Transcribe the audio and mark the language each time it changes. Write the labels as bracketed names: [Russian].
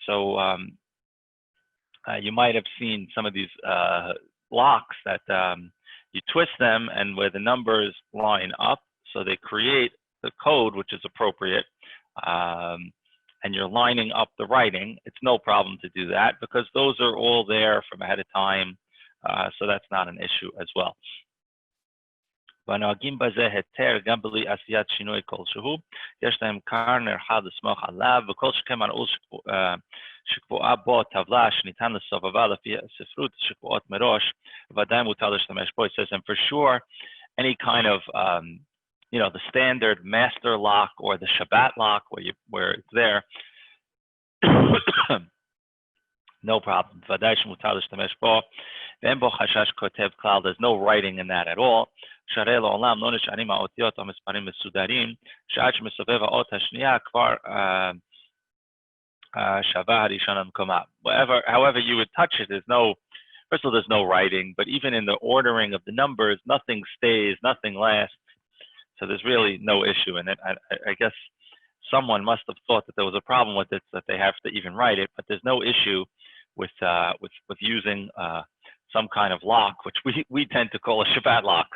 [English] So you might have seen some of these locks that you twist them and where the numbers line up, so they create the code which is appropriate, and you're lining up the writing. It's no problem to do that because those are all there from ahead of time, so that's not an issue as well. [Hebrew] ונוהגים בזה היתר גם בלי עשיית שינוי כלשהו, יש להם קרנר אחד לסמוך עליו, וכל שכן מנעול שקבועה בו טבלה שניתן לסובבה לפי הספרות שקבועות מראש, ודאי מותר להשתמש בו. [English] It says, and for sure, any kind of, the standard master lock or the Shabbat lock where it's there, no problem. [Hebrew] ודאי שמותר להשתמש בו, ואין בו חשש כותב כלל. [English] There's no writing in that at all. [Hebrew] שהרי לעולם לא נשארים האותיות או מספרים מסודרים, שעד שמסובב האות השנייה כבר שווה הראשון למקומה. [English] However you would touch it, first of all, there's no writing, but even in the ordering of the numbers, nothing stays, nothing lasts. So there's really no issue in it. I guess someone must have thought that there was a problem with it, that they have to even write it, but there's no issue with using some kind of lock, which we tend to call a Shabbat lock.